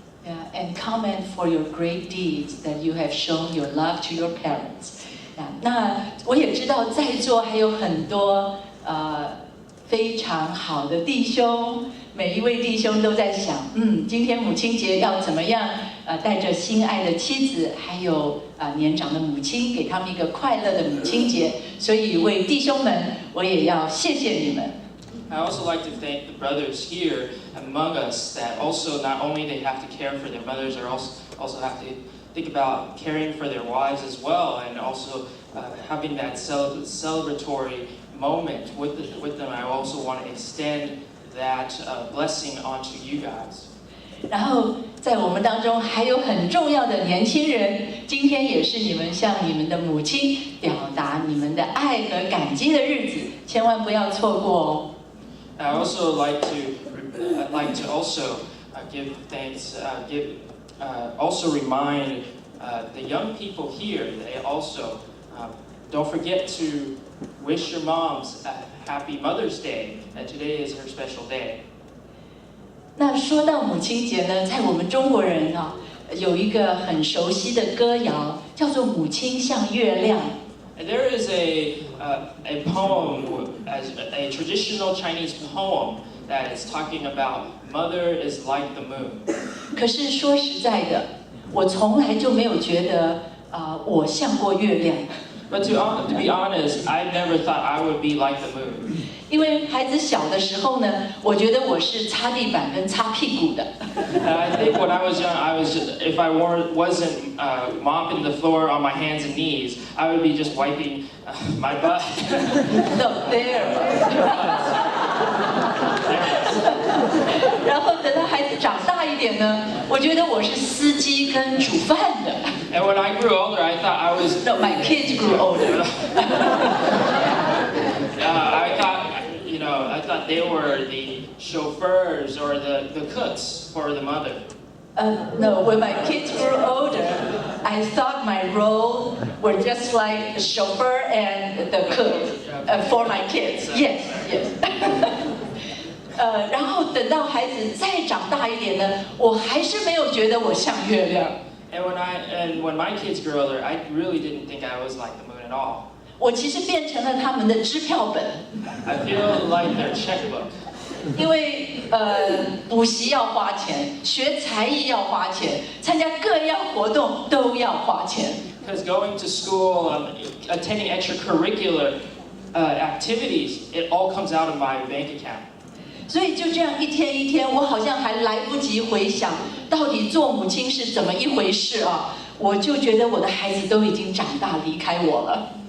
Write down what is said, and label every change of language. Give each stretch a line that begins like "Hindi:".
English: Yeah, and comment for your great deeds that you have shown your love to your parents.
Chinese: 那我也知道在座还有很多非常好的弟兄，每一位弟兄都在想，今天母亲节要怎么样带着心爱的妻子，还有年长的母亲，给他们一个快乐的母亲节。所以为弟兄们，我也要谢谢你们。
English: I also like to thank the brothers here among us that also not only they have to care for their mothers, they also have to think about caring for their wives as well, and also having that celebratory moment with them. I also want to extend that blessing onto you guys.
Chinese: 然后在我们当中还有很重要的年轻人，今天也是你们向你们的母亲表达你们的爱和感激的日子，千万不要错过哦。
English: I also like to also give thanks, also remind the young people here. They also don't forget to wish your moms a happy Mother's Day. And today is her special day.
Chinese: 那说到母亲节呢，在我们中国人有一个很熟悉的歌谣，叫做《母亲像月亮》。
English: And there is a poem, as a traditional Chinese poem that is talking about mother is like the moon.
Chinese: 可是说实在的，我从来就没有觉得我像过月亮。
English: But to be honest, I never thought I would be like the moon.
Chinese: 因为孩子小的时候呢，我觉得我是擦地板跟擦屁股的。
English: And I think when I was young, if I wasn't mopping the floor on my hands and knees, I would be just wiping my butt. No, there.
Chinese: 然后等到孩子长大一点呢，我觉得我是司机跟煮饭的。
English: And when I grew older, I thought I was. No, my kids grew older. I thought they were the chauffeurs or the cooks for the mother. No, when my kids grew older, I thought my role were just like the chauffeur and the cook for my kids. Yes, yes.
Chinese: 然后等到孩子再长大一点呢，我还是没有觉得我像月亮。
English: And when my kids grew older, I really didn't think I was like the moon at all.
Chinese: 我其实变成了他们的支票本。
English: I feel like their checkbook.
Chinese: 因为补习要花钱，学才艺要花钱，参加各样活动都要花钱。
English: Because going to school, attending extracurricular activities, it all comes out of my bank account.
Chinese: 所以就这样一天一天，我好像还来不及回想到底做母亲是怎么一回事啊！我就觉得我的孩子都已经长大离开我了。